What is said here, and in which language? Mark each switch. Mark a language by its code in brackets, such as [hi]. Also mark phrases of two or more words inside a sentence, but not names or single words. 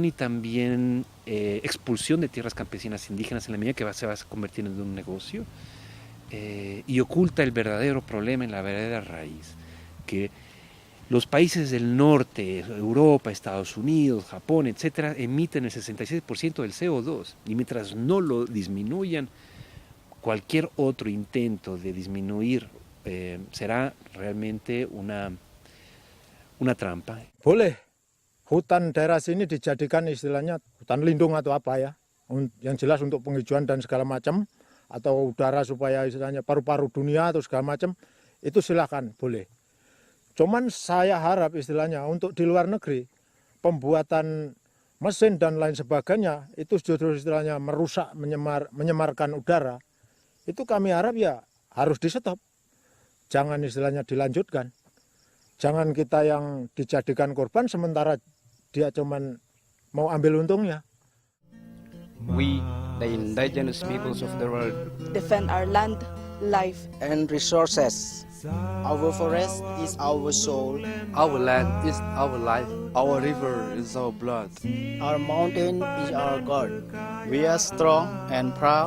[es] y también expulsión de tierras campesinas indígenas en la medida que se va convirtiendo en un negocio, y oculta el verdadero problema en la verdadera raíz, que los países del norte, Europa, Estados Unidos, Japón, etcétera, emiten el 66% del CO2, y mientras no lo disminuyan, cualquier otro intento de disminuir será realmente una trampa. [id] Boleh hutan daerah sini dijadikan istilahnya hutan lindung atau apa ya, yang jelas untuk penghijauan dan segala macam, atau udara supaya istilahnya paru-paru dunia atau segala macam, itu silakan boleh. Cuman saya harap istilahnya untuk di luar negeri pembuatan mesin dan lain sebagainya itu justru istilahnya merusak, menyemarkan udara. Itu kami harap ya harus di stop, jangan istilahnya dilanjutkan. Jangan kita yang dijadikan korban sementara dia cuman mau ambil untungnya. [en] We, the indigenous peoples of the world, defend our land, life, and resources. Our forest is our soul. Our land is our life. Our river is our blood. Our mountain is our God. We are strong and proud,